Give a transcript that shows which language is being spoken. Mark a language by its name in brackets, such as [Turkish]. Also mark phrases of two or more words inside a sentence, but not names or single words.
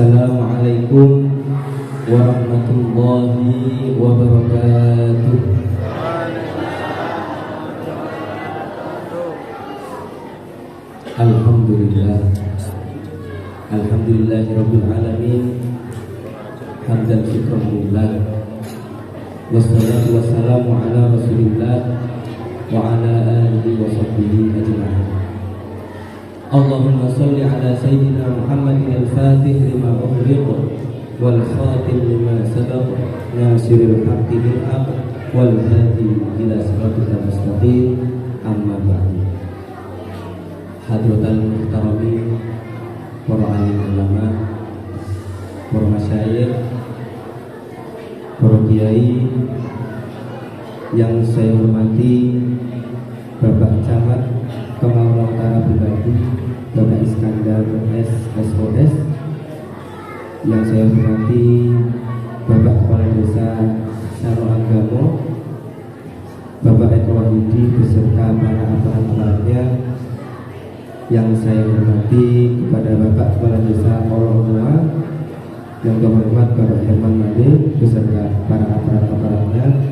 [Arabic] السلام عليكم ورحمة الله وبركاته. الحمد لله، الحمد لله رب العالمين، حمدا وشكرا لله، والصلاة والسلام على رسول الله وعلى آله وصحبه أجمعين. اللهم صل على سيدنا محمد الفاتح لما أغلق والخاتم لما سبق ناصر الحق بالحق والهادي إلى صراطك المستقيم. أما بعد. حضرات المحترمين, [Indonesian] para alim ulama, para masyayikh, para kiai yang saya hormati, Bapak Camat Kemaura Utara Pribadi, Bapak Iskandar SOS, yang saya hormati Bapak Kepala Desa Saro Anggamo, Bapak Eko Wahidi beserta para aparat-aparatnya, yang saya hormati kepada Bapak Kepala Desa Olonoa, yang terhormat Bapak Herman Made beserta para aparat-aparatnya,